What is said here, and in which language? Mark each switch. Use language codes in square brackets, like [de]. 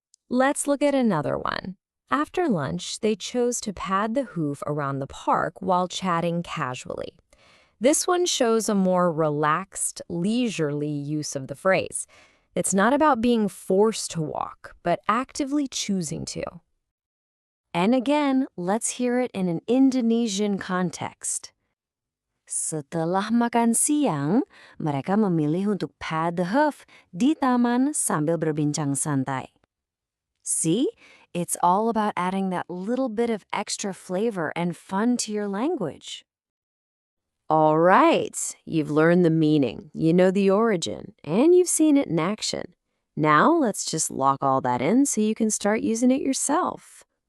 [en] Let's look at another one. After lunch, they chose to pad the hoof around the park while chatting casually. This one shows a more relaxed, leisurely use of the phrase. It's not about being forced to walk, but actively choosing to. And again, let's hear it in an Indonesian context. [id] Setelah makan siang, mereka memilih untuk [en] pad the hoof [id] di taman sambil berbincang santai. [en] See? It's all about adding that little bit of extra flavor and fun to your language. All right, you've learned the meaning, you know the origin, and you've seen it in action. Now let's just lock all that in so you can start using it yourself.